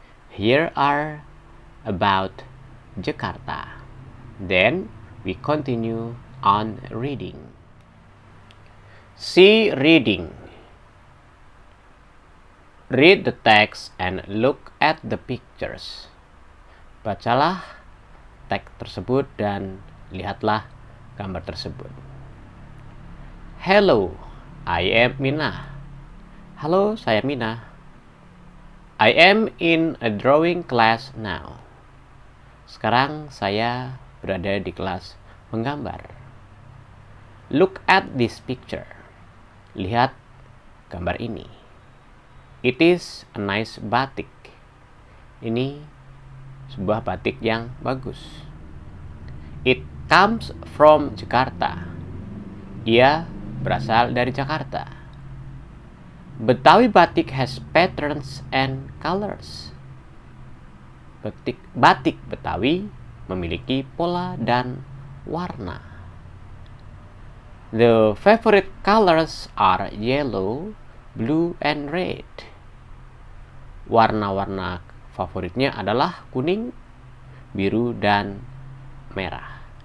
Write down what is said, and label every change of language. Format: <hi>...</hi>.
<en>Here are about Jakarta. Then we continue on reading. C. Reading. Read the text and look at the pictures.</en> <id>Bacalah teks tersebut dan lihatlah gambar tersebut.</id> <en>Hello, I am Minah.</en> <id>Halo, saya Minah.</id> <en>I am in a drawing class now.</en> <id>Sekarang saya berada di kelas menggambar.</id> <en>Look at this picture.</en> <id>Lihat gambar ini.</id> <en>It is a nice batik.</en> <id>Ini sebuah batik yang bagus.</id> <en>It comes from Jakarta.</en> <id>Ia berasal dari Jakarta.</id> <en>Betawi batik has patterns and colors.</en> <id>batik Betawi memiliki pola dan warna.</id> <en>The favorite colors are yellow, blue, and red.</en> <id>Warna-warna favoritnya adalah kuning, biru, dan merah.</id>